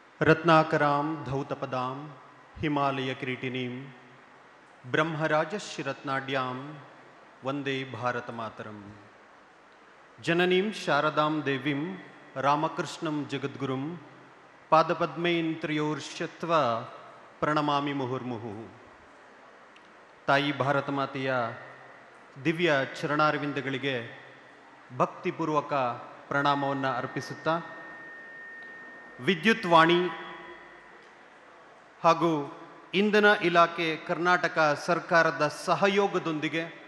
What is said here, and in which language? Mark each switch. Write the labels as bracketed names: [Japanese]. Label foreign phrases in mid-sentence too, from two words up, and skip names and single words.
[Sanskrit] रत्नाकरां धौतपदां हिमालयकिरीटिनीं ब्रह्मराजश्रीरत्नाढ्यां वन्दे भारतमातरं। जननीं शारदां देवीं रामकृष्णं जगद्गुरुं ಪಾದಪದ್ಮೇಂದ್ರಿಯೋರ್ಷತ್ವ ಪ್ರಣಮಾಮಿ ಮುಹುರ್ಮುಹು. [Kannada] ತಾಯಿ ಭಾರತ ಮಾತೆಯ ದಿವ್ಯ ಚರಣಾರವಿಂದಗಳಿಗೆ ಭಕ್ತಿಪೂರ್ವಕ ಪ್ರಣಾಮವನ್ನು ಅರ್ಪಿಸುತ್ತಾ, ವಿದ್ಯುತ್ ವಾಣಿ ಹಾಗೂ ಇಂಧನ ಇಲಾಖೆ ಕರ್ನಾಟಕ ಸರ್ಕಾರದ ಸಹಯೋಗದೊಂದಿಗೆ